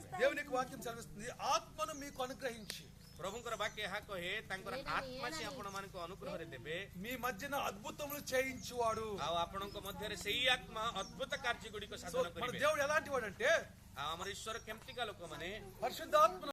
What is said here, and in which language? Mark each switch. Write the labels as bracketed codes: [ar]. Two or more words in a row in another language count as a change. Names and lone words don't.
[te] దేవుని యొక్క వాక్యం చదివిస్తుంది, ఆత్మను మీకు అనుగ్రహించి [or] ପ୍ରଭୁଙ୍କର ବାକ୍ୟ ଏହା କହେ, ତାଙ୍କର ଆତ୍ମା ସେ ଆପଣମାନଙ୍କୁ ଅନୁଗ୍ରହରେ ଦେବେ, [te] మీ మధ్యన అద్భుతములు చేయించువాడు. [or] ଆଉ ଆପଣଙ୍କ ମଧ୍ୟରେ ସେଇ ଆତ୍ମା ଅଦ୍ଭୁତ କାର୍ଯ୍ୟ ଗୁଡ଼ିକ ସାଧନ [te] మన [or] କରିବେ। [te] దేవుడు ఎలాంటి వాడంటే [or] ଆଉ ଆମର ଈଶ୍ୱର କେମିତିକା ଲୋକମାନେ? [te] పరిశుద్ధాత్మ